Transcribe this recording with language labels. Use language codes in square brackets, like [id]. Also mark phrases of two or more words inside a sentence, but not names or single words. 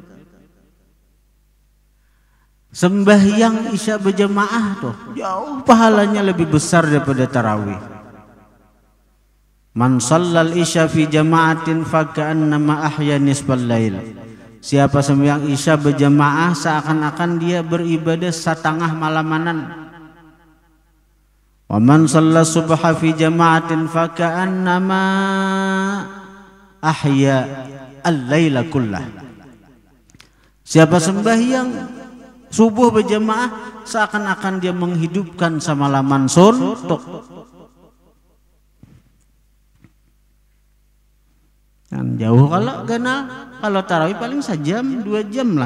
[bjn] Sembahyang isya berjamaah tuh jauh pahalanya lebih besar daripada tarawih. [ar] من صلى العشاء في جماعة فكأنما أحيا نصف الليل. [id] Siapa sembahyang isya berjamaah seakan-akan dia beribadah setengah malamanan. [ar] ومن صلى الصبح في جماعة فكأنما أحيا الليل كله. [id] Siapa sembahyang subuh berjamaah seakan-akan dia menghidupkan semalaman suntuk. [bjn] Kan jauh kalau tarawih paling sejam 2 jam lah.